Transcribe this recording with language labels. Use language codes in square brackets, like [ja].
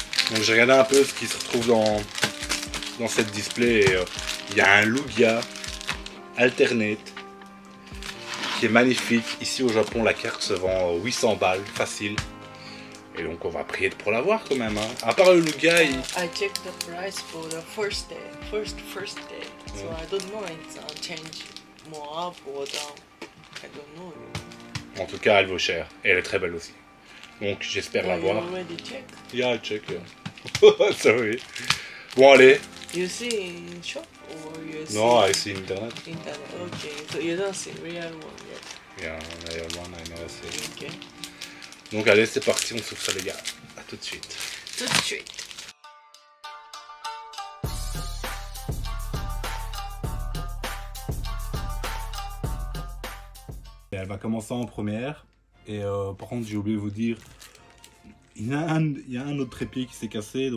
[fr] Donc j'ai regardé un peu ce qui se retrouve dans cette display. Et, il y a un Lugia Alternate qui est magnifique. Ici au Japon, la carte se vend 800 balles, facile. Et donc on va prier pour l'avoir quand même. Hein. À part le Lugia, [en] I checked the price for the first day. First day. So I don't know it's change more up or down. I don't know. [fr] En tout cas, elle vaut cher. Et elle est très belle aussi. Donc j'espère l'avoir. [en] You already checked? Yeah, I check. Yeah. Sorry. [fr] Bon allez. [en] You see in shop or you see? No, I see internet. Internet. Okay. So you don't see real one yet. Yeah, real one I never see. Okay. [fr] Donc allez, c'est parti, on s'ouvre ça les gars. À tout de suite. Tout de suite. Elle va commencer en première. Et par contre, j'ai oublié de vous dire, il y a un autre trépied qui s'est cassé.